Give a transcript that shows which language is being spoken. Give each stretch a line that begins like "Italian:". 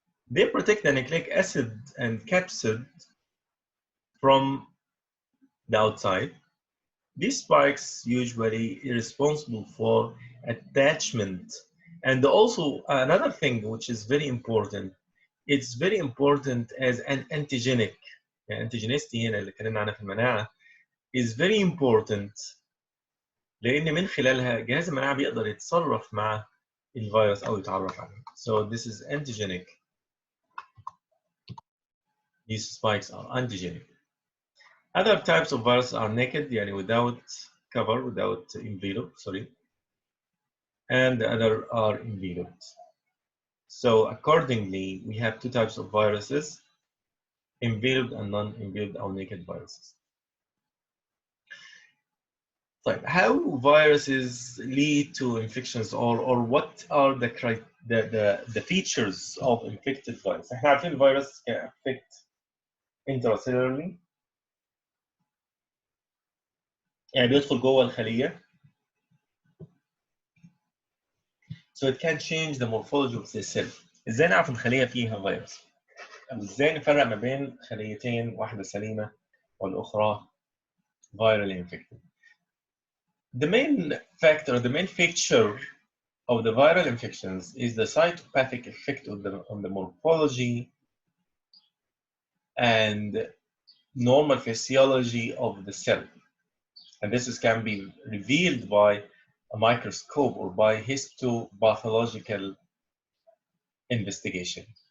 English: They protect the nucleic acid and capsid from the outside. These spikes usually are responsible for attachment. And also another thing which is very important, it's very important as an antigenic.
Arabic: يعني antigenicity هنا اللي اتكلمنا عنها في المناعة
English: is very important
Arabic: لأن من خلالها جهاز المناعة بيقدر يتصرف مع الفيروس أو يتعرف عليه.
English: So this is antigenic. These spikes are antigenic. Other types of viruses are naked, يعني without cover, without envelope, sorry. And the other are enveloped. So accordingly, we have two types of viruses, enveloped and non-enveloped or naked viruses. طيب, how viruses lead to infections or what are the features of infected virus?
Arabic: احنا عارفين الفيروس
English: can affect intracellularly.
Arabic: يعني بيدخل جوه الخلية.
English: So it can change the morphology of the cell.
Arabic: ازاي نعرف الخلية فيها فيروس؟ أو ازاي نفرق ما بين خليتين واحدة سليمة والأخرى
English: virally infected? The main factor, the main feature of the viral infections is the cytopathic effect on the morphology and normal physiology of the cell. And this can be revealed by a microscope or by histopathological investigation.